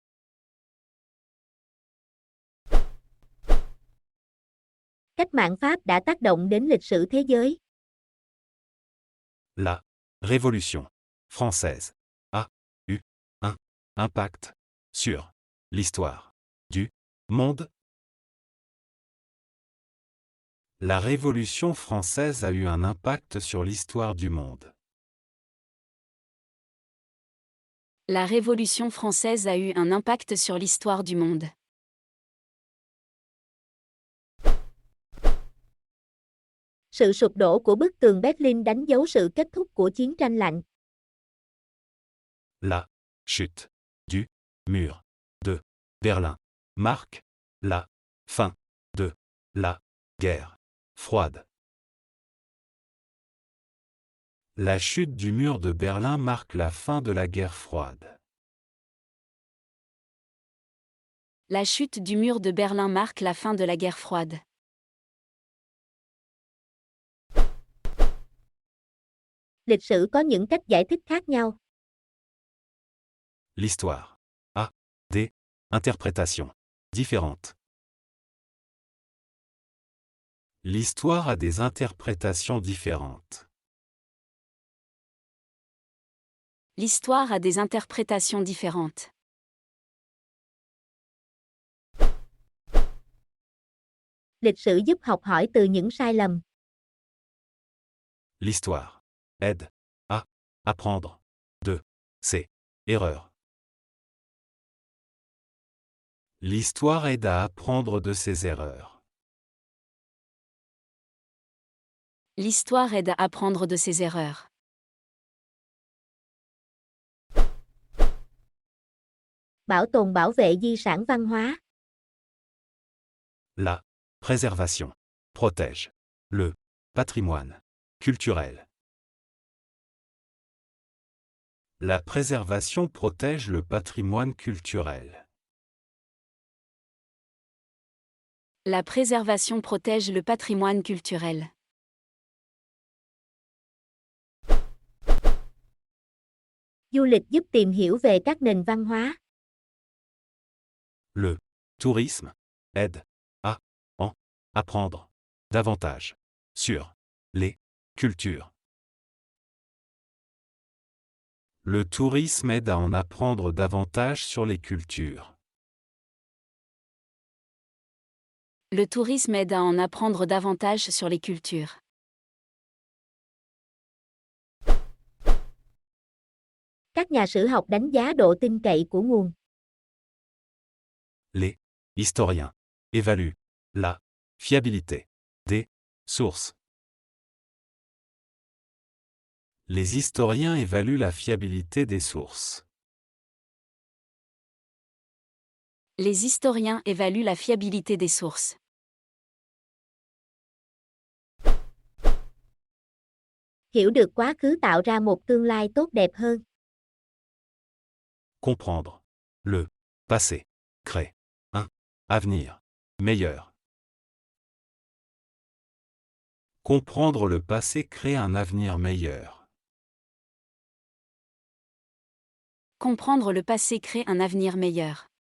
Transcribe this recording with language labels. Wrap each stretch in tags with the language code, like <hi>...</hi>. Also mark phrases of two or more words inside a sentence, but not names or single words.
<vi>Cách mạng Pháp đã tác động đến lịch sử thế giới.</vi> <fr>La Révolution française a eu un impact sur l'histoire du monde. La Révolution française a eu un impact sur l'histoire du monde. La Révolution française a eu un impact sur l'histoire du monde.</fr> <vi>Sự sụp đổ của bức tường Berlin đánh dấu sự kết thúc của chiến tranh lạnh.</vi> <fr>La chute du mur de Berlin marque la fin de la guerre froide. La chute du mur de Berlin marque la fin de la guerre froide. La chute du mur de Berlin marque la fin de la guerre froide.</fr> <vi>Lịch sử có những cách giải thích khác nhau.</vi> <fr>L'histoire a des interprétations différentes. L'histoire a des interprétations différentes. L'histoire a des interprétations différentes.</fr> <vi>Lịch sử giúp học hỏi từ những sai lầm.</vi> <fr>L'histoire aide à apprendre de ses erreurs. L'histoire aide à apprendre de ses erreurs. L'histoire aide à apprendre de ses erreurs.</fr> <vi>Bảo tồn bảo vệ di sản văn hóa.</vi> <fr>La préservation protège le patrimoine culturel. La préservation protège le patrimoine culturel. La préservation protège le patrimoine culturel.</fr> <vi>Du lịch giúp tìm hiểu về các nền văn hóa.</vi> <fr>Le tourisme aide à en apprendre davantage sur les cultures. Le tourisme aide à en apprendre davantage sur les cultures. Le tourisme aide à en apprendre davantage sur les cultures.</fr> <vi>Các nhà sử học đánh giá độ tin cậy của nguồn.</vi> <fr>Les historiens évaluent la fiabilité des sources. Les historiens évaluent la fiabilité des sources. Les historiens évaluent la fiabilité des sources.</fr> <vi>Hiểu được quá khứ tạo ra một tương lai tốt đẹp hơn.</vi> <fr>Comprendre le passé crée un avenir meilleur. Comprendre le passé crée un avenir meilleur. Comprendre le passé crée un avenir meilleur.</fr>